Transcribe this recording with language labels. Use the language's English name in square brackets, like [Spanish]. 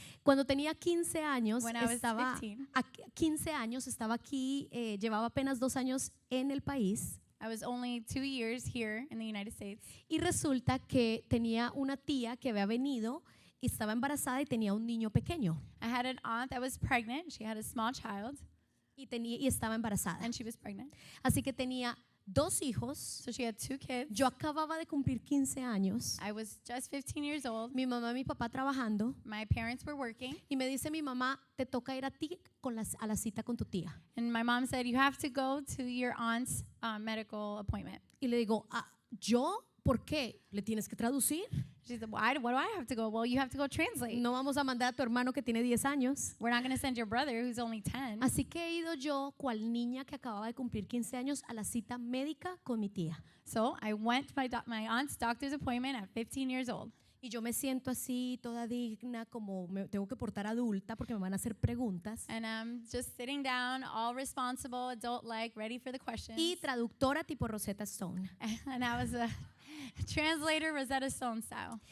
[Spanish] Cuando tenía 15 años, [English] When I was [Spanish] estaba [English] 15. [Spanish] 15 años, estaba aquí, llevaba apenas 2 años en el país. [English] I was only 2 years here in the United States, [Spanish] Y resulta que tenía una tía que había venido y estaba embarazada y tenía un niño pequeño. [English] I had an aunt that was pregnant. She had a small child, [Spanish] Y estaba embarazada. [English] and she was pregnant. [Spanish] Así que tenía 2 hijos. [English] So she had 2 kids. [Spanish] Yo acababa de cumplir 15 años. [English] I was just 15 years old. [Spanish] Mi mamá y mi papá trabajando. [English] My parents were working, [Spanish] Y me dice mi mamá, te toca ir a ti a la cita con tu tía. [English] and my mom said, "You have to go to your aunt's medical appointment." [Spanish] Y le digo, ¿yo? ¿Por qué? ¿Le tienes que traducir? [English] She said, "Why? What do I have to go?" Well, you have to go translate. [Spanish] No vamos a mandar a tu hermano que tiene 10 años. [English] We're not going to send your brother who's only 10. [Spanish] Así que he ido yo, cual niña que acababa de cumplir 15 años, a la cita médica con mi tía. [English] So I went to my aunt's doctor's appointment at 15 years old. [Spanish] Y yo me siento así, toda digna, como me tengo que portar adulta porque me van a hacer preguntas. [English] And I'm just sitting down, all responsible, adult-like, ready for the questions. [Spanish] Y traductora tipo Rosetta Stone. [English] And I was a translator, Rosetta Stone style.